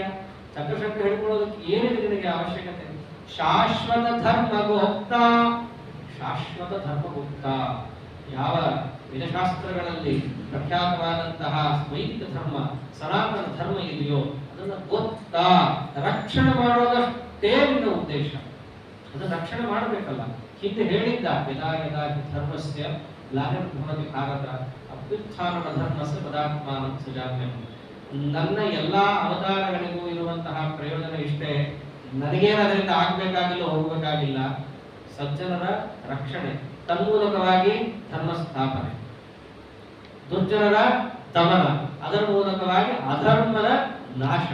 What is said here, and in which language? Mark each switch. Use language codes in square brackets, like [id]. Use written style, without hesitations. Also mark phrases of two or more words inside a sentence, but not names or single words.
[kn] ಚಕ್ರಶಂಕ ಹೇಳ್ಕೊಳ್ಳೋದಕ್ಕೆ ಏನಿದೆ ನಿನಗೆ ಅವಶ್ಯಕತೆ? [sa] ಶಾಶ್ವತ ಧರ್ಮಗೋಪ್ತ, ಶಾಶ್ವತ ಧರ್ಮಗುಪ್ತ, [kn] ಯಾವ ವೇದಶಾಸ್ತ್ರಗಳಲ್ಲಿ ಪ್ರಖ್ಯಾತವಾದಂತಹ ವೈದಿಕ ಧರ್ಮ, ಸನಾತನ ಧರ್ಮ ಇದೆಯೋ ಅದನ್ನ ಗೊತ್ತ ರಕ್ಷಣೆ ಮಾಡೋದಷ್ಟೇ ನಿನ್ನ ಉದ್ದೇಶ. ಅದನ್ನ ರಕ್ಷಣೆ ಮಾಡಬೇಕಲ್ಲ. ಹಿಂದೆ ಹೇಳಿದ್ದ, [sa] ಯದಾ ಯದಾ ಧರ್ಮಸ್ಯ ಗ್ಲಾನಿರ್ಭವತಿ ಭಾರತ ಅಭ್ಯುತ್ಥಾನಂ ಧರ್ಮಸ್ಯ ಪದಾತ್ಮಾನಂ ಸೃಜಾಮ್ಯಹಂ. [kn] ನನ್ನ ಎಲ್ಲಾ ಅವತಾರಗಳಿಗೂ ಇರುವಂತಹ ಪ್ರಯೋಜನ ಇಷ್ಟೇ, ನನಗೇನು ಅದರಿಂದ ಆಗ್ಬೇಕಾಗಿಲ್ಲ, ಹೋಗಬೇಕಾಗಿಲ್ಲ. ಸಜ್ಜನರ ರಕ್ಷಣೆ, ತನ್ಮೂಲಕವಾಗಿ ಧರ್ಮ ಸ್ಥಾಪನೆ, ದುರ್ಜನರ ದಮನ, ಅದರ ಮೂಲಕವಾಗಿ ಅಧರ್ಮದ ನಾಶ.